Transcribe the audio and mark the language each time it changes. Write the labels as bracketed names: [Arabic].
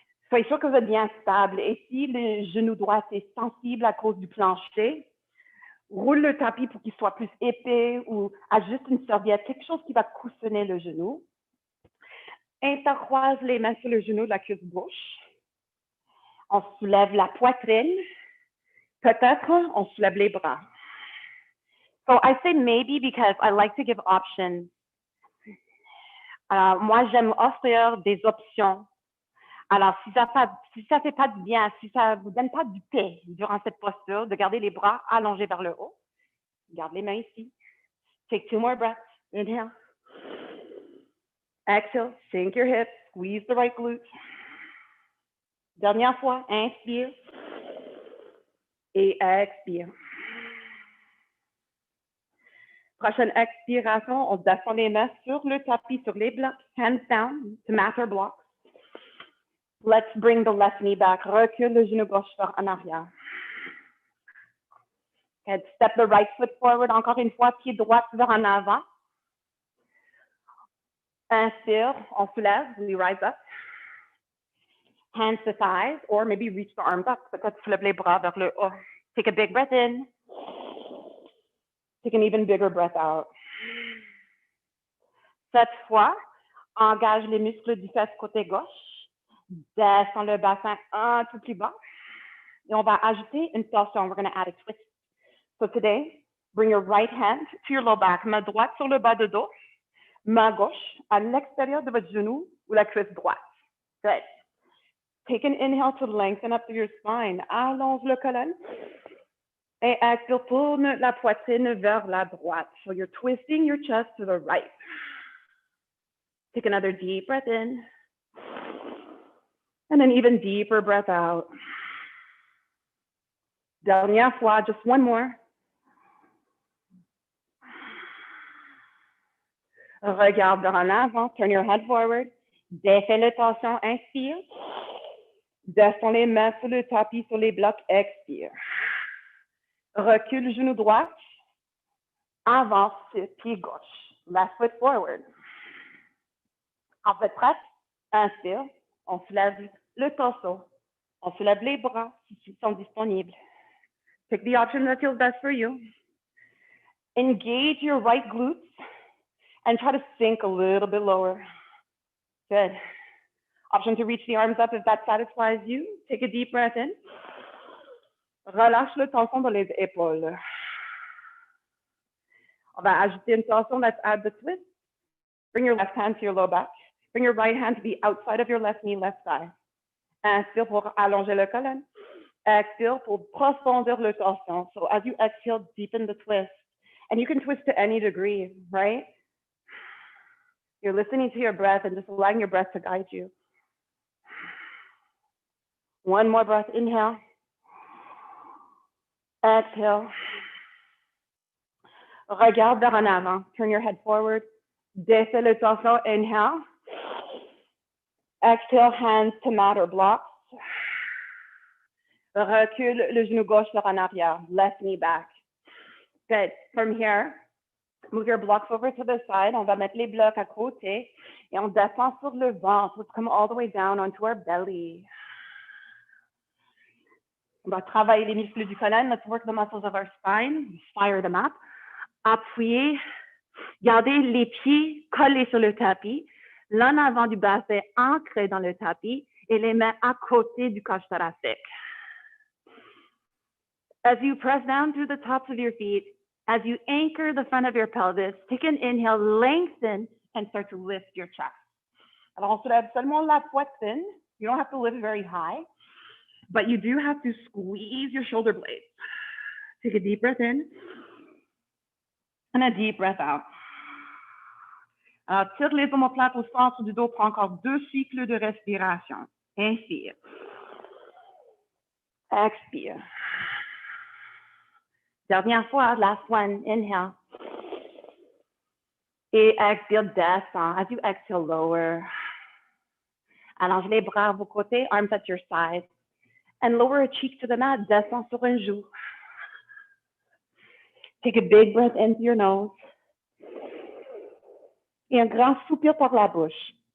[French] Soyez sûr que vous êtes bien stable. Et si le genou droit est sensible à cause du plancher, roule le tapis pour qu'il soit plus épais ou ajuste une serviette, quelque chose qui va coussonner le genou. Intercroise les mains sur le genou de la cuisse gauche. On soulève la poitrine. Peut-être on soulève les bras. [English] So I say maybe because I like to give options. [French] Moi, j'aime offrir des options. Alors, si ça fait pas de bien, si ça vous donne pas du paix durant cette posture, de garder les bras allongés vers le haut, garde les mains ici. [English] Take 2 more breaths. Inhale. Exhale. Sink your hips. Squeeze the right glute. [French] Dernière fois. Inspire. Et expire. Prochaine expiration, on descend les mains sur le tapis, sur les blocs. [English] Hands down to mat or blocks. Let's bring the left knee back. [French] Recule le genou gauche en arrière. [English] Okay, step the right foot forward. [French] Encore une fois, pied droit vers en avant. Inspire, on soulève, [English] we rise up. Hands to thighs, or maybe reach the arms up. [French] Peut-être soulève les bras vers le haut. [English] Take a big breath in. Take an even bigger breath out. [French] Cette fois, engage les muscles du fesse côté gauche. Descends le bassin un peu plus bas. Et on va ajouter une torsion. [English] We're going to add a twist. So today, bring your right hand to your low back. [French] Main droite sur le bas de dos. Main gauche à l'extérieur de votre genou ou la cuisse droite. [English] Good. Take an inhale to lengthen up through your spine. [French] Allonge le colonne. Et [English] exhale, [French] tourne la poitrine vers la droite. [English] So you're twisting your chest to the right. Take another deep breath in. And an even deeper breath out. [French] Dernière fois, [English] just one more. [French] Regarde vers en avant, [English] turn your head forward. [French] Défais le torsion, inspire. Descends les mains sur le tapis, sur les blocs, expire. Recule genou droit. Avance, pied gauche. [English] Left foot forward. [French] En fait, prête? Inspire. On soulève le torse. On soulève les bras s'ils sont disponibles. [English] Pick the option that feels best for you. Engage your right glutes and try to sink a little bit lower. Good. Option to reach the arms up if that satisfies you. Take a deep breath in. [French] Relâche le tension dans les épaules. On va ajouter une torsion. [English] Let's add the twist. Bring your left hand to your low back. Bring your right hand to the outside of your left knee, left thigh. [French] Inspire pour allonger le colonne. [English] Exhale [French] pour profondir le torsion. [English] So as you exhale, deepen the twist. And you can twist to any degree, right? You're listening to your breath and just allowing your breath to guide you. One more breath, inhale. Exhale. [French] Regarde vers en avant. [English] Turn your head forward. [French] Défais le torsion, [English] inhale. Exhale, hands to mat or blocks. [French] Recule le genou gauche vers en arrière. [English] Left knee back. Good. From here, Move your blocks over to the side. [French] On va mettre les blocs à côté et on descend sur le ventre. [English] Let's come all the way down onto our belly. [French] On va travailler les muscles du colonne. [English] Let's work the muscles of our spine. Fire them up. [French] Appuyez. Gardez les pieds collés sur le tapis. L'en avant du bassin ancré dans le tapis et les mains à côté du coche thoracique. [English] As you press down through the tops of your feet, as you anchor the front of your pelvis, take an inhale, lengthen, and start to lift your chest. [French] Alors, on soulève seulement la poitrine. [English] You don't have to lift very high, but you do have to squeeze your shoulder blades. Take a deep breath in and a deep breath out. [French] Alors, tire les omoplates au centre du dos pour encore 2 cycles de respiration. Inspire. Expire. Dernière fois, [English] last one, inhale. [French] Et expire, descend. [English] As you exhale, lower. [French] Allonge les bras à vos côtés, [English] arms at your side. And lower a cheek to the mat, [French] descend sur un joue. [English] Take a big breath into your nose. [French] Et un grand soupir par la bouche.